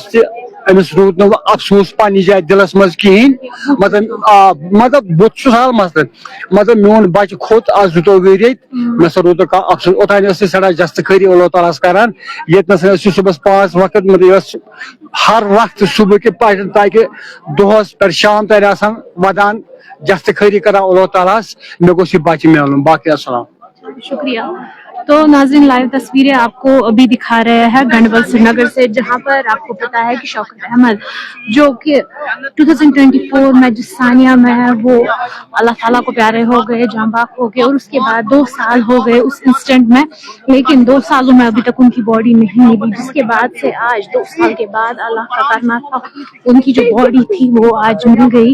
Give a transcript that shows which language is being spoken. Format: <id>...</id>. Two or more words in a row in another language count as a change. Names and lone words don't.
<ks>تہِ أمِس روٗد نہٕ وۄنۍ افسوٗس پننہِ جایہِ دِلس منٛز کِہینۍ مطلب بہٕ چھُس حال مسلہٕ مطلب میون بچہِ کھوٚت آز 22 رٮ۪تۍ مےٚ سا روٗد نہٕ کانٛہہ افسوٗس اوٚتانۍ ٲس یہِ سٮ۪ٹھاہ جستہٕ خٲری اللہ تعالیٰ ہس کران ییٚتنس ٲس یہِ صبحس 5 وقت مطلب یہِ ٲس ہر وقتہٕ صبحٕکہِ پٮ۪ٹھ تاکہِ دۄہس پٮ۪ٹھ شام تانۍ آسان ودان جستہٕ خٲری کران اللہ تعالیٰ ہس مےٚ گوٚژھ یہِ بچہِ مِلُن باقٕے اسلام</ks> <hi>شُکریہ तो नाज़रीन लाइव तस्वीरें आपको अभी दिखा रहे हैं गंडबल श्रीनगर से, जहां पर आपको पता है कि शौकत अहमद जो कि 2024 में जिस सानिया में है वो अल्लाह ताला को प्यारे हो गए, जांबाक हो गए, और उसके बाद 2 साल हो गए उस इंसिडेंट में, लेकिन 2 सालों में अभी तक उनकी बॉडी नहीं मिली, जिसके बाद से आज 2 साल के बाद अल्लाह का करना था, उनकी जो बॉडी थी वो आज मिल गई।</hi>